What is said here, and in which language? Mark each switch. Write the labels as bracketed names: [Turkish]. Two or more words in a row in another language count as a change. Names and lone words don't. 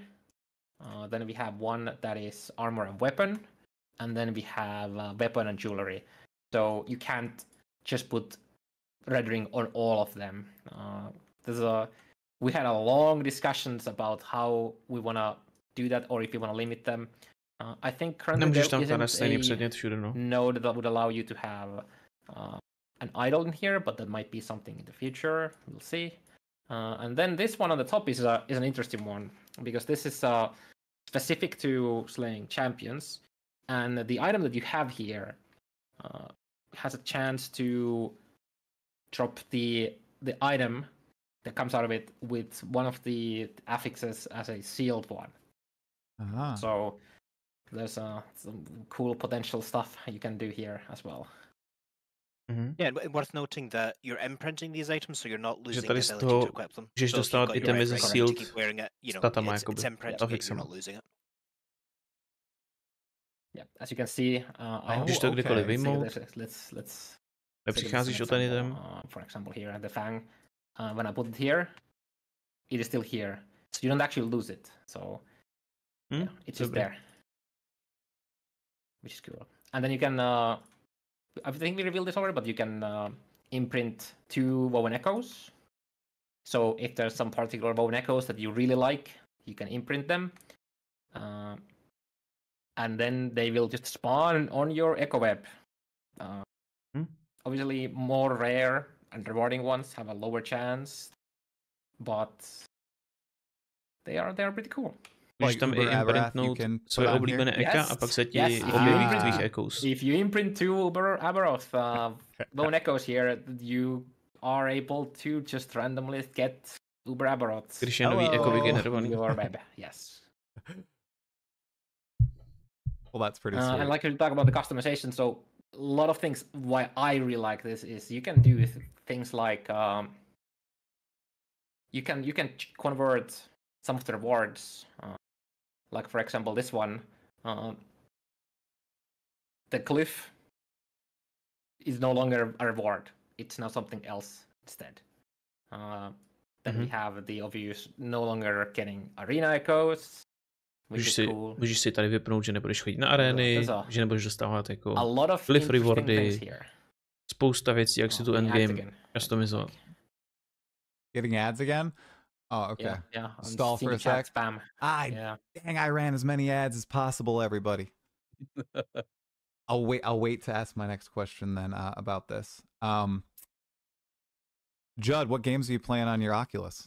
[English] Then we have one that is armor and weapon, and then we have weapon and jewelry. So you can't just put red ring on all of them. We had a long discussions about how we wanna do that, or if we wanna limit them. I think currently [Czech] Nemůžeš [English] there [Czech] tam stejný [English] isn't [Czech] předmět všude, no. [English] a node that would allow you to have an idol in here, but that might be something in the future. We'll see. And then this one on the top is an interesting one, because this is specific to slaying champions, and the item that you have here has a chance to drop the item that comes out of it with one of the affixes as a sealed one. So there's some cool potential stuff you can do here as well. Mhm. Yeah, and worth noting that you're imprinting these items, so you're not losing the [Czech] tady z [English] ability [Czech] toho [English] to equip them. [Czech] můžeš [English] So if you've [Czech] dostávat [English] got your [Czech] itemy [English] red [Czech] ze [English] ring and [Czech] sealed [English] to keep wearing it, you know, [Czech] statama, [English] it's [Czech] jakoby, [English] imprinting it, you're [Czech] affixama. [English] not losing it. Yeah, as you can see, I have [Czech] Když to kdykoliv vyjmout, [English] let's [Czech] nepřicházíš o ten item. [English] For example, here the fang. When I put it here, it is still here, so you don't actually lose it. So yeah, it's just there, which is cool. And then you can, I think we revealed this already, but you can imprint 2 woven echoes. So if there's some particular woven echoes that you really like, you can imprint them. And then they will just spawn on your echo web. Obviously, more rare and rewarding ones have a lower chance, but they are pretty cool. [Czech] Můžeš tam i imprintnout svoje oblíbené eka a pak se ti objeví v tvých echoes. [English] If you imprint 2 Uber Aberoth bone echoes here, you are able to just randomly get Uber Aberoths. [Czech] Když je nový echo vygenerovaný. [English] Your web, yes. Well, that's pretty sweet. And like you talk about the customization, so a lot of things why I really like this is you can do things like you can convert some of the rewards, like for example this one, the glyph is no longer a reward; it's now something else instead. Then we have the obvious no longer getting arena echoes. [Czech] Můžeš si tady vypnout, že nebudeš chodit na arény, že nebudeš dostávat jako glyph rewardy, spousta věcí, jak si tu endgame customizovat. [English] Getting ads again? Oh, okay. Yeah. Stall for a sec. Spam. Dang, I ran as many ads as possible, everybody. I'll wait to ask my next question then about this. Judd, what games are you playing on your Oculus?